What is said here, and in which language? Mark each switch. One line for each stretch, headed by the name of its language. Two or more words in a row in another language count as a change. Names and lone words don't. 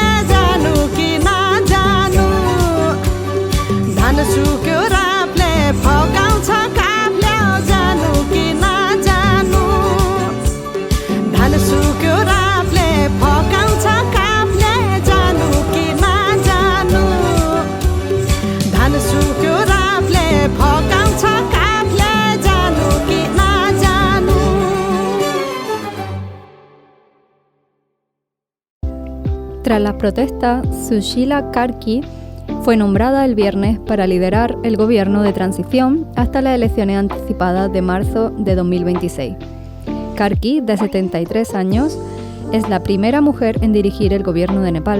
Nepali: जानु कि नजानु धन सुक्यो राफले फकाउँछ काफले जानु कि नजानु धन सुक्यो राफले फकाउँछ काफले जानु कि नजानु धान सुक्यो राफले फकाउँछ काफले जानु कि नजानु
Spanish: Tras las protestas, Sushila Karki fue nombrada el viernes para liderar el gobierno de transición hasta las elecciones anticipadas de marzo de 2026. Karki, de 73 años, es la primera mujer en dirigir el gobierno de Nepal.